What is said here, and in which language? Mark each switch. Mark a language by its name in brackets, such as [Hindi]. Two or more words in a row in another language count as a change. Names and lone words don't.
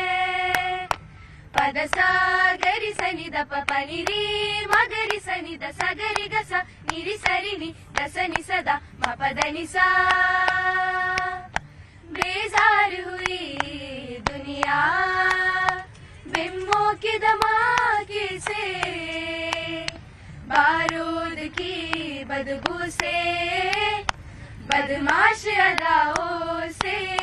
[Hindi] पद सागरि सनि द प प नि रि मगरि सनि द सगरि ग स नि रि सरि नि द स नि स द म प द नि सा. बेजार हुई दुनिया बिम्बों के धमाके से, बारूद की बदबू से, बदमाश अदाओं से.